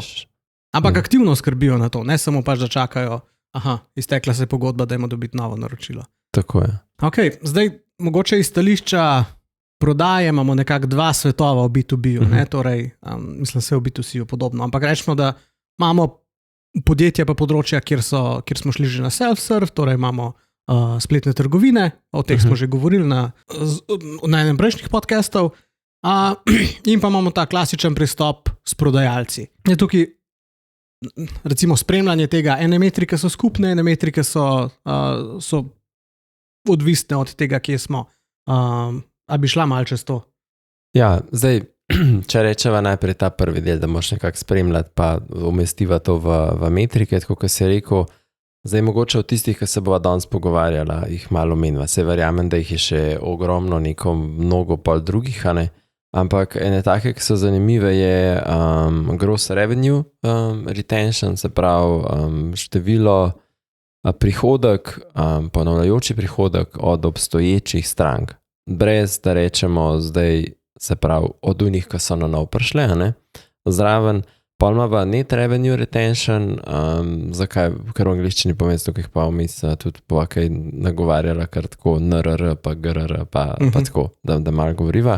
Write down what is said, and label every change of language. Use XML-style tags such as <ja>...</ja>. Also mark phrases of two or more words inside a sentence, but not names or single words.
<sl>Ampak aktivno skrbijo na to, ne samo pač, da čakajo, iztekla se pogodba, da ima dobiti novo naročilo. Tako je. Ok, zdaj mogoče iz stališča prodaje imamo nekako dva svetova v B2B-u, ne? Torej, mislim, se v B2C-u podobno, ampak rečemo, da imamo podjetja pa področja, kjer smo šli že na self-serve, torej imamo spletne trgovine, o teh smo že govorili na enem prejšnjih podcastov, in pa imamo ta klasičen pristop s prodajalci. Je tukaj recimo spremljanje tega, ene metrike so skupne, ene metrike so odvisne od tega, kje smo. A bi šla malo čez to? Ja, zdaj, če rečeva najprej ta prvi del, da moraš nekako spremljati, pa umestiva to v metrike, tako kot si rekel, zdaj mogoče od tistih, ki se bova danes pogovarjala, jih malo menva. Se verjamem, da jih je še ogromno, mnogo pol drugih, a ne? Ampak ene take, ki so zanimive, je</sl> <en>gross revenue retention,</en> <sl>se pravi število prihodek, ponavljajoči prihodek od obstoječih strank. Brez, da rečemo zdaj, se pravi, od unih, ki so na nov prišle, ne? Zraven, pol imava</sl> <en>net revenue retention,</en> <sl>zakaj, ker v angliščini povem, tukaj pa vmes tudi bova kaj nagovarjala, kar tako NRR, pa GRR, pa tako, da malo govoriva.</sl>